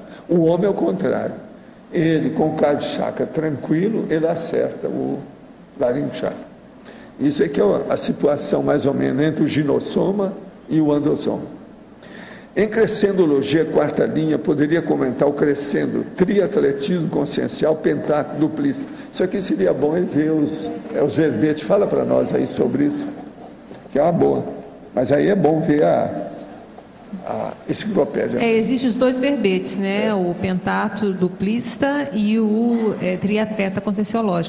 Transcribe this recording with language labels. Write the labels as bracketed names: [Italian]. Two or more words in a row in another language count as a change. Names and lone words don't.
[Portuguese] O homem é o contrário. Ele, com o cardio chakra tranquilo, ele acerta o laringo chakra. Isso aqui é a situação, mais ou menos, entre o ginossoma e o androssoma. Em crescendologia, quarta linha, poderia comentar o crescendo, triatletismo consciencial, pentáculo, duplista. Isso aqui seria bom ver os verbetes. Fala para nós aí sobre isso, que é uma boa. Mas aí é bom ver a enciclopédia. Existem os dois verbetes, né? O pentátulo duplista e o triatleta conscienciológico.